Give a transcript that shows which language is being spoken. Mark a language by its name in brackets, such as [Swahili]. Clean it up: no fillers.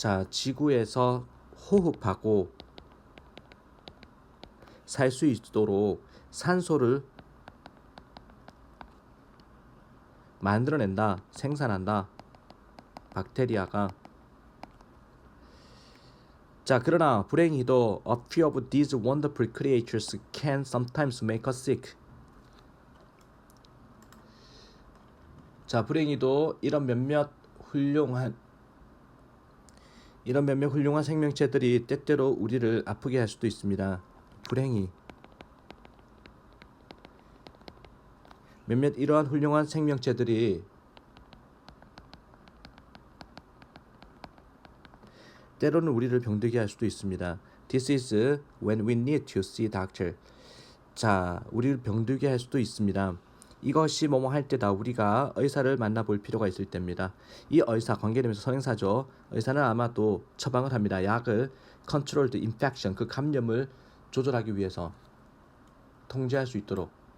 [Korean] 지구에서 호흡하고 살 수 있도록 산소를 만들어낸다, 생산한다, 박테리아가. 자, 그러나 불행히도 [English] a few of these wonderful creatures can sometimes make us sick. [Korean] 자, 불행히도 이런 몇몇 훌륭한 생명체들이 때때로 우리를 아프게 할 수도 있습니다. 불행히 몇몇 이러한 훌륭한 생명체들이 때로는 우리를 병들게 할 수도 있습니다. [English] This is when we need to see doctor. [Korean] 자, 우리를 병들게 할 수도 있습니다. 이것이 뭐뭐 할 때다 우리가 의사를 만나볼 필요가 있을 때입니다. 이 의사, 관계되면서 선행사죠. 의사는 아마 또 처방을 합니다. 약을 [English] controlled infection, [Korean] 그 감염을 조절하기 위해서, 통제할 수 있도록.